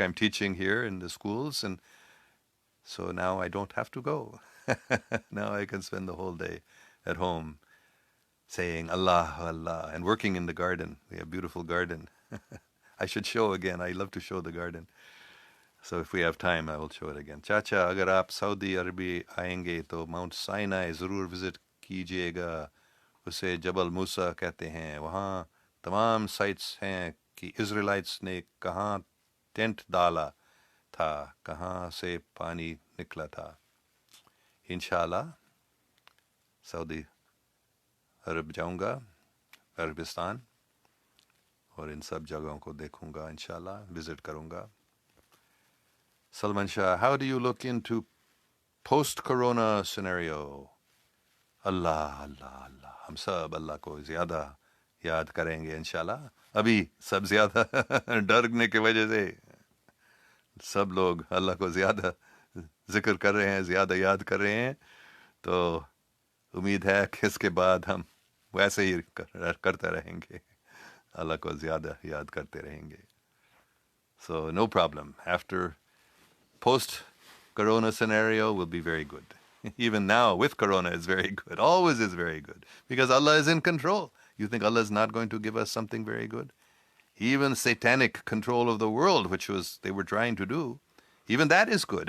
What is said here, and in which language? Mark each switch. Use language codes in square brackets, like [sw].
[en] I'm teaching here in the schools, and so now I don't have to go. Now I can spend the whole day at home saying Allah, Allah, and working in the garden. We have a beautiful garden. I should show again. I love to show the garden. So if we have time, I will show it again. [hi] चाचा अगर आप Saudi अरबी आएंगे तो mount Sinai ज़रूर visit कीजिएगा. उसे जबल मूसा कहते हैं. वहाँ तमाम साइट्स हैं कि इज़राइलिट्स ने कहाँ टेंट डाला था, कहाँ से पानी निकला था. इंशाल्लाह सऊदी अरब जाऊंगा, अरबिस्तान, और इन सब जगहों को देखूंगा इंशाल्लाह, विज़िट करूंगा. [en] Salman Shah, how do you look into post-corona scenario? [hi] अल्लाह अल्लाह अल्लाह, हम सब अल्लाह को ज़्यादा याद करेंगे इंशाल्लाह. अभी सब ज़्यादा डरने की वजह से सब लोग अल्लाह को ज़्यादा जिक्र कर रहे हैं, ज़्यादा याद कर रहे हैं. तो उम्मीद है कि इसके बाद हम वैसे ही करते रहेंगे, अल्लाह को ज़्यादा याद करते रहेंगे. [en] So no problem. After post-corona scenario will be very good. Even now with corona is very good. Always is very good. Because Allah is in control. You think Allah is not going to give us something very good? Even satanic control of the world, which was they were trying to do, even that is good.